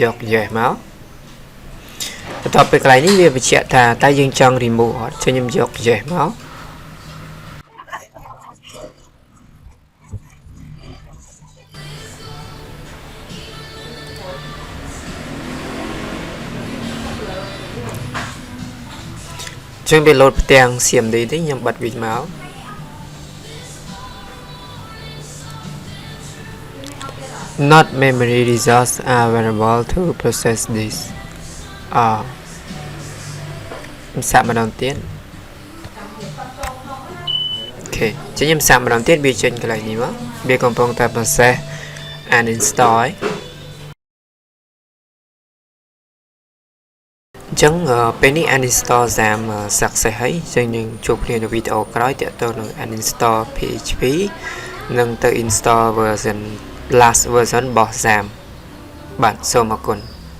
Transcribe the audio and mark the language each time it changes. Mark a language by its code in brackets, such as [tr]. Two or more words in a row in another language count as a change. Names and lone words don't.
[km] yes មកបន្ទាប់ពីកន្លែងនេះវាបញ្ជាក់ថាតើយើងចង់ remove អត់ចឹងខ្ញុំយក yes មកចឹងវាលោតផ្ទាំង CMD នេះខ្ញុំបិទវាមក [en] Not memory resources are available to process this [km] ខ្ញុំសាកម្ដងទៀតអូខេចឹងខ្ញុំសាកម្ដងទៀតវាចេញកន្លែងនេះមកវាកំពុងតែ [en] process uninstall [km] ចឹងពេលនេះ [en] uninstall XAMPP success [km] ហើយចឹងយើងជួបគ្នានៅវីដេអូក្រោយទាក់ទងនឹង [en] uninstall PHP [km] និងទៅ [en] install version last version [km] របស់ XAMPP បាទសូមអរគុណ